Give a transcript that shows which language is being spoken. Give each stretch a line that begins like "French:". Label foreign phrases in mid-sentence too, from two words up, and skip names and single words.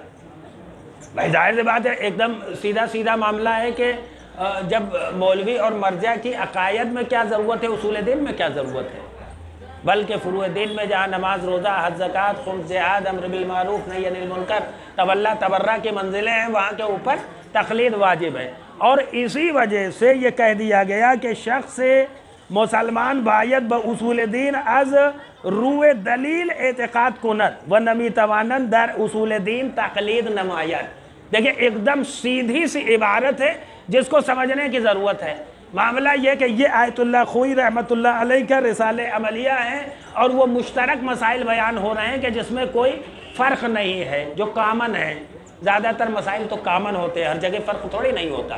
Urdu: بھائی ظاہر سی بات ہے، ایک دم سیدھا معاملہ ہے کہ جب مولوی اور مرجع کی عقائد میں کیا ضرورت ہے، اصول دین میں کیا ضرورت ہے؟ بلکہ فروع دین میں جہاں نماز، روزہ، حج، زکوٰۃ، خمس، جہاد، امر بالمعروف، نہی عن المنکر، تولا تبرہ کی منزلیں ہیں، وہاں کے اوپر تقلید واجب ہے. اور اسی وجہ سے یہ کہہ دیا گیا کہ
Persian: شخص مسلمان باید با اصول دین از روح دلیل اعتقاد کند و نمی توانند در اصول دین تقلید نماید.
Urdu: دیکھیں ایک دم سیدھی سی عبارت ہے جس کو سمجھنے کی ضرورت ہے. معاملہ یہ کہ یہ آیت اللہ خوئی رحمۃ اللہ علیہ کا رسالہ عملیہ ہے اور وہ مشترک مسائل بیان ہو رہے ہیں کہ جس میں کوئی فرق نہیں ہے، جو کامن ہے. زیادہ تر مسائل تو کامن ہوتے ہیں، ہر جگہ فرق تھوڑی نہیں ہوتا ہے.